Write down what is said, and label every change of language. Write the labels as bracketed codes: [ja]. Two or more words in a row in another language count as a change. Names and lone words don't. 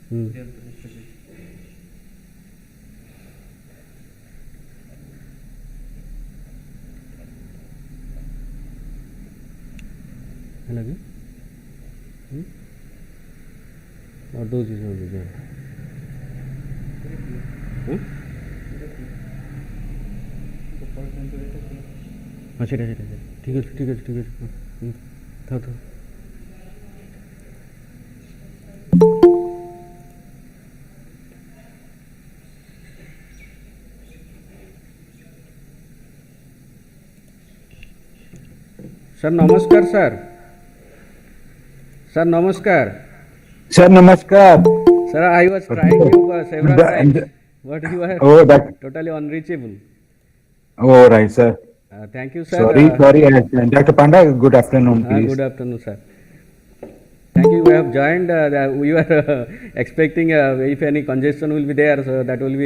[or] ହେଲା କି ଦେଉଛି ସବୁ ହଁ ସେଇଟା ଠିକ୍ ଅଛି ଥାଉ [hi] सर नमस्कार सर नमस्कार सर नमस्कार। [en] सर I was trying you several times but you are Oh, that. totally unreachable. Oh, right, sir. Thank you sir. Sorry. Dr. Panda, good afternoon, please. Good afternoon sir. Thank you. We have joined. We were expecting if any congestion will be there, so that will be.